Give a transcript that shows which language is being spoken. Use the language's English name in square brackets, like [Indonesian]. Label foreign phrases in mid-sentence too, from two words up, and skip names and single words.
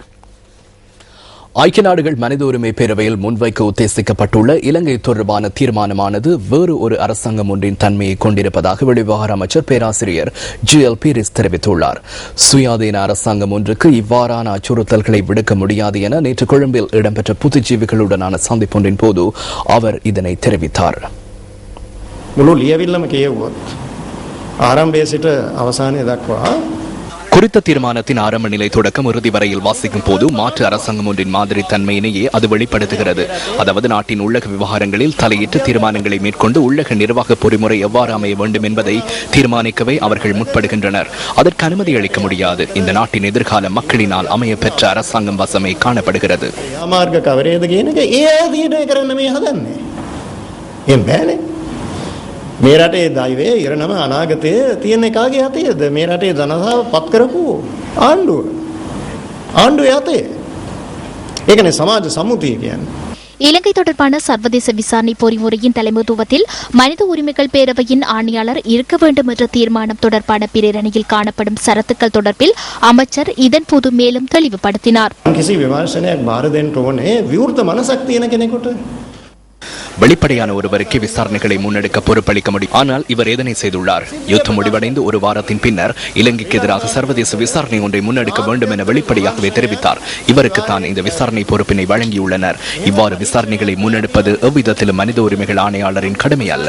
[Tamil] ஐக்கிய நாடுகள் மனித உரிமை பேரவையில் முன்வைக்க உத்தேசிக்கப்பட்டுள்ள இலங்கை தொடர்பான தீர்மானமானது வேறு ஒரு அரசாங்கம் ஒன்றின் தன்மையை கொண்டிருப்பதாக வெளிவிவகார அமைச்சர் பேராசிரியர் ஜிஎல் பீரிஸ் தெரிவித்துள்ளார். சுயாதீன அரசாங்கம் ஒன்றுக்கு இவ்வாறான அச்சுறுத்தல்களை விடுக்க முடியாது என நேற்று கொழும்பில் இடம்பெற்ற புத்திஜீவிகளுடனான சந்திப்பொன்றின் போது அவர் இதனை தெரிவித்தார். [Sinhala] මුළු ලියවිල්ලම කියවුවොත් ආරම්භයේ සිට අවසානයේ දක්වා [Tamil] குறித்த தீர்மானத்தின் ஆரம்ப நிலை தொடக்கம் இறுதி வரையில் வாசிக்கும் போது மாற்று அரசாங்கம் ஒன்றின் மாதிரி தன்மையினையே அது வெளிப்படுத்துகிறது. அதாவது நாட்டின் உள்ளக விவகாரங்களில் தலையிட்டு தீர்மானங்களை மேற்கொண்டு உள்ளக நிர்வாக பொறிமுறை எவ்வாறு அமைய வேண்டும் என்பதை தீர்மானிக்கவே அவர்கள் முற்படுகின்றனர். அதற்கு அனுமதி அளிக்க முடியாது. இந்த நாட்டின் எதிர்கால மக்களினால் அமைய பெற்ற அரசாங்கம் வசமே காணப்படுகிறது. [Sinhala] මේ රටේ දෛවයේ ඉරණම අනාගතයේ තියෙන කාගේ යතේද? මේ රටේ ජනතාව පත් කරපු ආණ්ඩුව යතේ. ඒකනේ සමාජ සම්මුතිය කියන්නේ. [Tamil] இலங்கை தொடர்பான சர்வதேச விசாரணை பொறிமுறையின் தலைமைத்துவத்தில் மனித உரிமைகள் பேரவையின் ஆணையாளர் இருக்க வேண்டும் என்ற தீர்மானம் தொடர்பான பிரேரணையில் காணப்படும் சரத்துக்கள் தொடர்பில் அமைச்சர் இதன்போது மேலும் தெளிவுபடுத்தினார். [Sinhala] කිසි විමර්ශනයක් බාර දෙන්න ඕනේ විවෘත මනසක් තියෙන කෙනෙකුට. [Tamil] வெளிப்படையான ஒருவருக்கு விசாரணைகளை முன்னெடுக்க பொறுப்பளிக்க முடியும். ஆனால் இவர் எதனை செய்துள்ளார்? யுத்தம் முடிவடைந்து ஒரு வாரத்தின் பின்னர் இலங்கைக்கு எதிராக சர்வதேச விசாரணை ஒன்றை முன்னெடுக்க வேண்டும் என வெளிப்படையாகவே தெரிவித்தார். இவருக்கு தான் இந்த விசாரணை பொறுப்பினை வழங்கியுள்ளனர். இவ்வாறு விசாரணைகளை முன்னெடுப்பது எவ்விதத்திலும் மனித உரிமைகள் ஆணையாளரின் கடமை அல்ல.